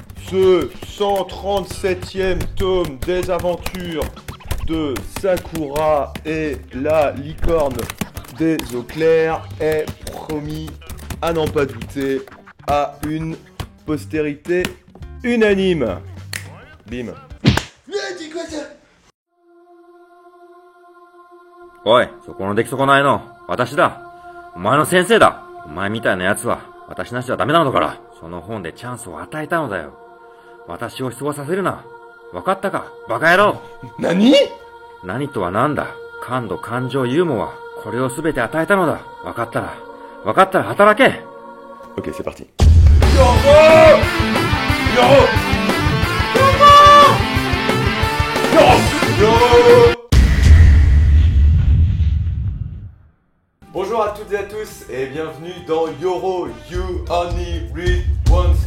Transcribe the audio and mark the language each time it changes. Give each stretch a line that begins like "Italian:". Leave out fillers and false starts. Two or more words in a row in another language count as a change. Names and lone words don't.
French: ce 137e tome des aventures de Sakura et la licorne des eaux claires est promis, à n'en pas douter, à une postérité unanime. Bim.
Japanese: おい、そこの出来損ないの、私だ。お前の先生だ。お前みたいな奴は、私なしではダメなのだから。その本でチャンスを与えたのだよ。私を失望させるな。わかったか、バカ野郎。何？何とは何だ。感度、感情、ユーモア。これをすべて与えたのだ。わかったら働け。
French: Ok, c'est parti. Bonjour à toutes et à tous et bienvenue dans Yoro You Only Read Once.